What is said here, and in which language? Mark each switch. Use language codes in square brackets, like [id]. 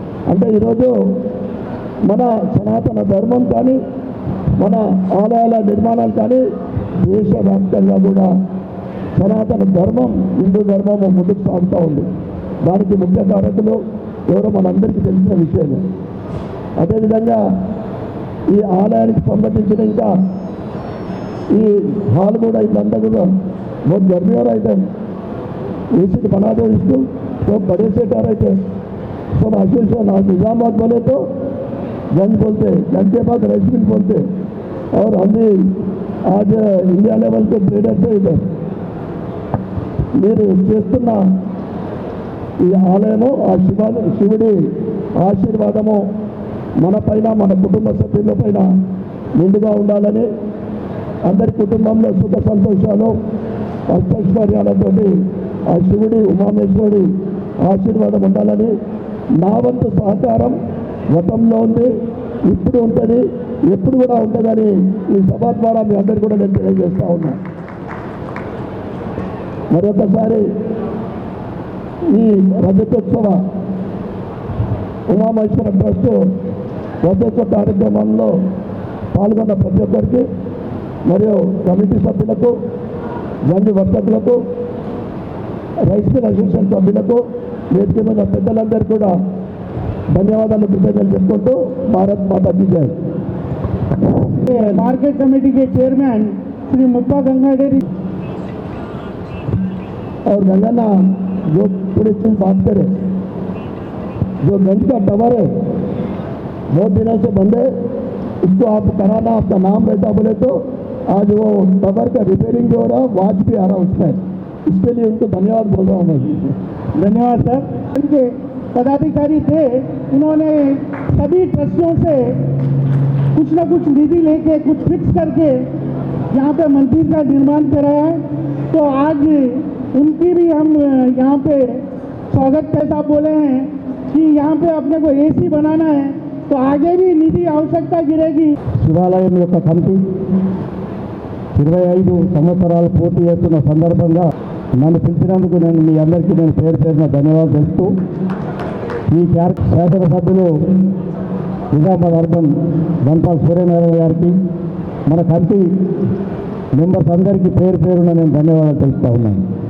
[te] అంటే ఈరోజు మన సనాతన ధర్మం కానీ మన ఆలయాల నిర్మాణాలు కానీ దేశవ్యాప్తంగా కూడా సనాతన ధర్మం, హిందూ ధర్మం ముందుకు సాగుతూ ఉంది. దానికి ముఖ్య కారకులు ఎవరో మనందరికీ తెలిసిన విషయమే. అదేవిధంగా ఈ ఆలయానికి సంబంధించిన ఇంకా ఈ హాల్ కూడా ఇదంతా కూడా [hi] बहुत गर्मी हो रहा है. एसी बना दो इसको, तो बड़े से आ रहे थे सब एसोसिएशन. आज निजामाबाद बोले तो गंज बोलते, गंज के बाद राइस मिल बोलते और हम भी आज इंडिया लेवल के ट्रेडर्स है. इधर [te] మీరు చేస్తున్న ఈ ఆలయము ఆ శివుడి ఆశీర్వాదము మన పైన, మన కుటుంబ సభ్యుల పైన నిండుగా ఉండాలని, అందరి కుటుంబంలో సుఖ సంతోషాలు అష్టైశ్వర్యాలతోటి ఆ శివుడి ఉమామేశ్వరుడి ఆశీర్వాదం ఉండాలని నా వంతు సహకారం గతంలో ఉంది, ఇప్పుడు ఉంటుంది, ఎప్పుడు కూడా ఉంటుందని ఈ సభ ద్వారా మీ అందరికీ కూడా నేను తెలియజేస్తా ఉన్నా. మరొకసారి ఈ రజతోత్సవ ఉమామేశ్వర ట్రస్ట్ రజతోత్సవ కార్యక్రమంలో పాల్గొన్న ప్రతి ఒక్కరికి మరియు కమిటీ సభ్యులకు, గంజి వర్తకులకు, రైస్ మిల్ అసోసియేషన్ సభ్యులకు, వేదిక మీద పెద్దలందరూ కూడా ధన్యవాదాలు, కృతజ్ఞతలు చెప్పుకుంటూ భారత్ మాతా కీ జై. [hi] मार्केट कमेटी के चेयरमैन श्री मुप्पा गंगा डेरी और गंगाना जो पूरी चीज बात करें, जो गंज का टावर है बहुत दिनों से बंद है, इसको आप कराना, आपका नाम रहता बोले तो आज वो टावर का रिपेयरिंग जो हो रहा, वाच भी आ रहा उसमें. इसके लिए उनको धन्यवाद बोल रहा हूँ मैं. धन्यवाद सर. उनके पदाधिकारी थे, उन्होंने सभी ट्रस्टियों से कुछ ना कुछ निधि लेके कुछ फिक्स करके यहाँ पे मंदिर का निर्माण कराया है। तो आज उनकी भी हम यहाँ पे स्वागत कैसा बोले हैं कि यहाँ पे अपने को एसी बनाना है, तो आगे भी निधि आवश्यकता गिरेगी। [te] శివాలయం యొక్క కమిటీ 25 సంవత్సరాలు పూర్తి చేస్తున్న సందర్భంగా నన్ను పిలిచినందుకు మీ అందరికీ పేరు పేరున ధన్యవాదాలు తెలుపుతూ ఈ శాసనసభ్యులు నిజామాబాద్ అర్బన్ ధన్పాల్ సూర్యనారాయణ గారికి మన కమిటీ మెంబర్స్ అందరికీ పేరు పేరున నేను ధన్యవాదాలు తెలుపుతా ఉన్నాను.